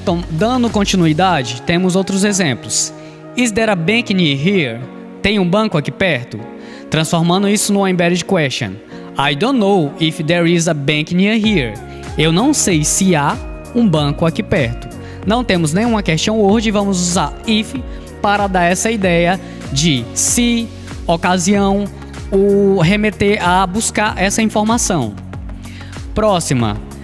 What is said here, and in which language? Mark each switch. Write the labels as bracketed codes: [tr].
[pt] Dando continuidade, temos outros exemplos. [en] Is there a bank near here? [pt] Tem um banco aqui perto? Transformando isso numa [en] embedded question. I don't know if there is a bank near here. [pt] Eu não sei se há um banco aqui perto. Não temos nenhuma question word e vamos usar if para dar essa ideia de se, ocasião, o remeter a buscar essa informação. Próxima.